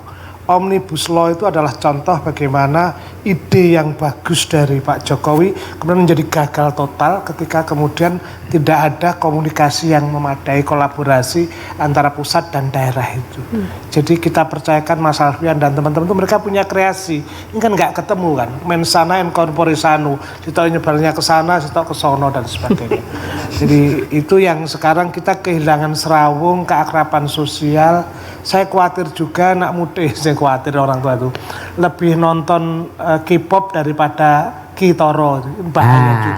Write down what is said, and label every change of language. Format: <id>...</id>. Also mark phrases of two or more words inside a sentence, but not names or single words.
<id>Omnibus Law itu adalah contoh bagaimana ide yang bagus dari Pak Jokowi kemudian menjadi gagal total ketika kemudian tidak ada komunikasi yang memadai, kolaborasi antara pusat dan daerah itu. Jadi kita percayakan Mas Alfian dan teman-teman itu mereka punya kreasi. Ini kan nggak ketemu kan,</id> <la>mensana in corpore sano,</la> <jv>sitok nyebarnya ke sana, sitok ke sono</jv> <id>dan sebagainya. Jadi itu yang sekarang kita kehilangan serawung, keakraban sosial. Saya khawatir juga anak muda, saya khawatir orang tua itu lebih nonton K-pop daripada Kitoro, bahaya juga</id>